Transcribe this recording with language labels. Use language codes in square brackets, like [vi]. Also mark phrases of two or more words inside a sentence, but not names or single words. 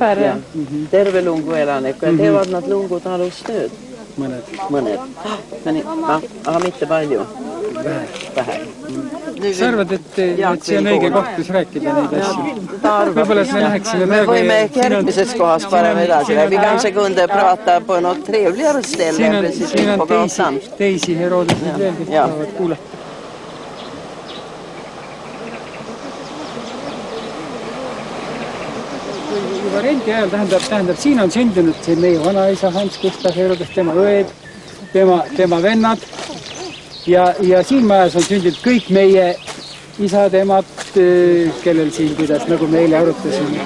[et] Terve Lungu elanik. Teevad nad Lungu talus tööd? Mõned. Aga mitte palju? Vähe. Sa arvad, et see on õige koht, kus rääkida neid asju? Võib-olla, et me läheksime me võime järgmises kohas parem edasi. [sv] Vi kanske kunde prata på något trevligare ställe. [et] Siin on teisi Herodesid veel, kes tahavad kuulata. Juba rendi ajal tähendab, siin on sündinud see meie vanaisa Hans Gustav Herodes, tema õed, tema vennad ja siin majas on sündinud kõik meie isad, emad, kellel siin, kuidas, nagu me eile arutasime.